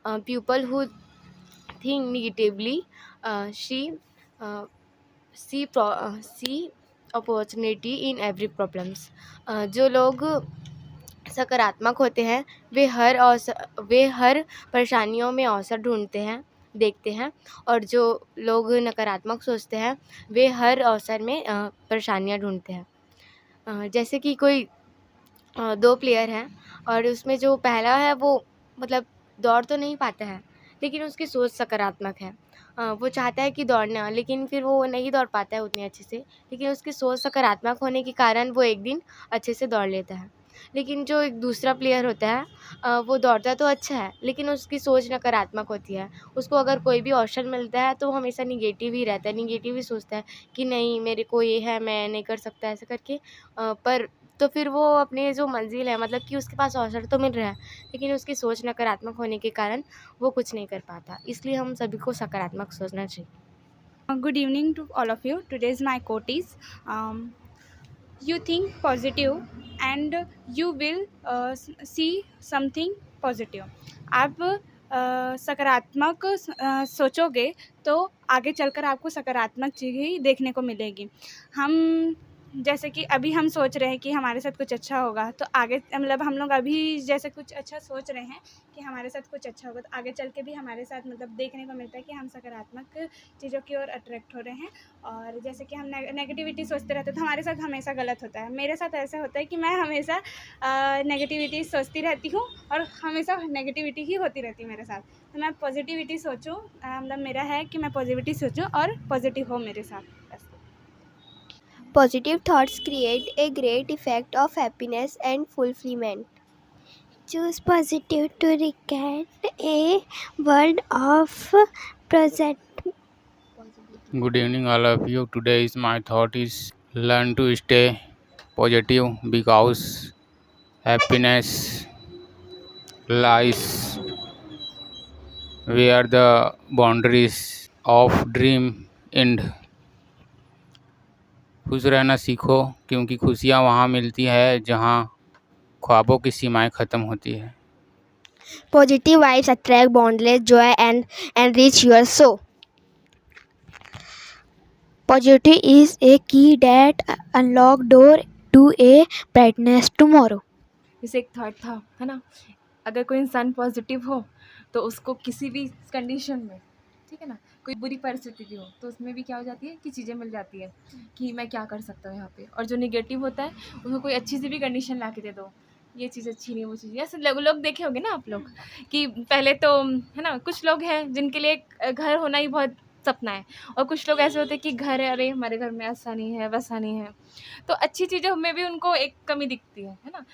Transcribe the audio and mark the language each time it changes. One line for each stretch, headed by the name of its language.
English: People who think negatively see see opportunity in every problems.
Hindi: जो लोग सकारात्मक होते हैं वे हर परेशानियों में अवसर ढूंढते हैं, देखते हैं, और जो लोग नकारात्मक सोचते हैं वे हर अवसर में परेशानियां ढूंढते हैं। जैसे कि कोई 2 प्लेयर हैं और उसमें जो पहला है वो मतलब दौड़ तो नहीं पाता है, लेकिन उसकी सोच सकारात्मक है। वो चाहता है कि दौड़ना, लेकिन फिर वो नहीं दौड़ पाता है उतने अच्छे से, लेकिन उसकी सोच सकारात्मक होने के कारण वो एक दिन अच्छे से दौड़ लेता है। लेकिन जो एक दूसरा प्लेयर होता है वो दौड़ता तो अच्छा है, लेकिन उसकी सोच नकारात्मक होती है। उसको अगर कोई भी अवसर मिलता है तो वो हमेशा निगेटिव ही रहता है, निगेटिव ही सोचता है कि नहीं मेरे को ये है, मैं नहीं कर सकता ऐसे करके। पर तो फिर वो अपने जो मंजिल है, मतलब कि उसके पास अवसर तो मिल रहा है, लेकिन उसकी सोच नकारात्मक होने के कारण वो कुछ नहीं कर पाता। इसलिए हम सभी को सकारात्मक सोचना चाहिए।
English: Good evening to all of you. Today's my quote is you think positive and you will see something positive.
Hindi: आप सकारात्मक सोचोगे तो आगे चलकर आपको सकारात्मक चीज़ ही देखने को मिलेगी। हम जैसे कि अभी हम सोच रहे हैं कि हमारे साथ कुछ अच्छा होगा, तो आगे मतलब हम लोग अभी जैसे कुछ अच्छा सोच रहे हैं कि हमारे साथ कुछ अच्छा होगा, तो आगे चल के भी हमारे साथ मतलब देखने को मिलता है कि हम सकारात्मक चीज़ों की ओर अट्रैक्ट हो रहे हैं। और जैसे कि हम नेगेटिविटी सोचते रहते हैं तो हमारे साथ हमेशा गलत होता है। मेरे साथ ऐसा होता है कि मैं हमेशा नेगेटिविटी सोचती रहती हूँ और हमेशा नेगेटिविटी ही होती रहती है मेरे साथ। तो मैं पॉजिटिविटी सोचूँ, मतलब मेरा है कि मैं पॉजिटिविटी सोचूँ और पॉजिटिव हो मेरे साथ बस।
English: Positive thoughts create a great effect of happiness and fulfillment. Choose positive to recreate a world of present. Good evening, all of you. Today's my thought is learn to stay positive because happiness lies where the boundaries of dream end.
Hindi: खुश रहना सीखो क्योंकि खुशियाँ वहाँ मिलती है जहाँ ख्वाबों की सीमाएं ख़त्म होती है।
English: Positive vibes attract boundless joy and enrich your soul. Positivity is a key that unlock door to a brightness tomorrow.
Hindi: जैसे एक थॉट था, है ना, अगर कोई इंसान पॉजिटिव हो तो उसको किसी भी कंडीशन में, ठीक है ना, कोई बुरी परिस्थिति भी हो तो उसमें भी क्या हो जाती है कि चीज़ें मिल जाती है कि मैं क्या कर सकता हूँ यहाँ पे। और जो निगेटिव होता है उसको कोई अच्छी सी भी कंडीशन ला के दे दो, ये चीज़ अच्छी नहीं, वो चीज़, ऐसे लोग देखे होंगे ना आप लोग कि पहले तो, है ना, कुछ लोग हैं जिनके लिए घर होना ही बहुत सपना है, और कुछ लोग ऐसे होते हैं कि घर है, अरे हमारे घर में ऐसा नहीं है वैसा नहीं है, तो अच्छी चीज़ों में भी उनको एक कमी दिखती है ना।